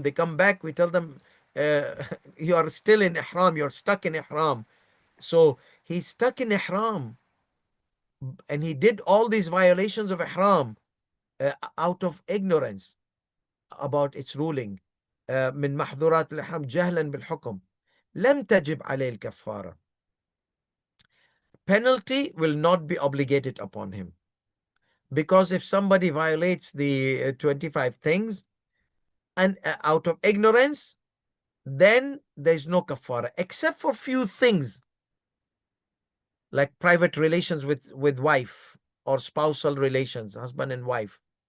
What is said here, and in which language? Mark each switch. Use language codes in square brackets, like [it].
[en] They come back, we tell them, you are still in ihram, you're stuck in ihram. So he's stuck in ihram, and he did all these violations of ihram out of ignorance about its ruling. [ar] من محظورات الإحرام جهلا بالحكم لم تجب عليه الكفارة. [en] Penalty will not be obligated upon him, because if somebody violates the 25 things and out of ignorance, then there's no kafara, except for few things like private relations with wife, or spousal relations, husband and wife.